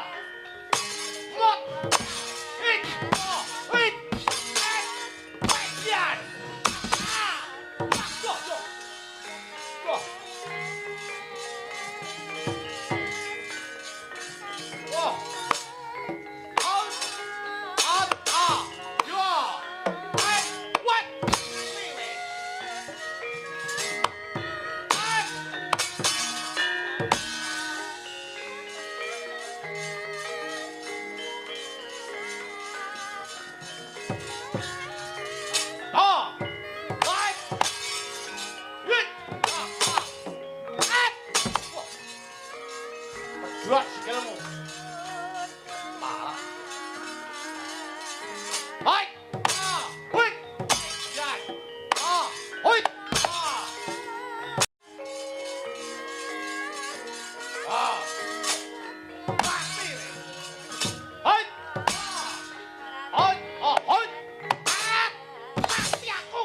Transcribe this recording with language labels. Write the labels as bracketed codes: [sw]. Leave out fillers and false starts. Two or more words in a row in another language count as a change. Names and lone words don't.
[jv] Mot. Hit. Oh, hit. Wedan. Ah. Yo, yo. Yo. Wah. Out. Out. Ah. Yo. Hai. What? Mimi. Hai. Ah. Hai. Hit. Ah. Ah. Ah. Wah. Berdua sikilmu. Parah. Hai. Ah. Hit. Jan. Ah. Hit. Ah. Ah. Mati. Hai. Ah. Hai. Ah. Hai. [id] Ah. Mati aku.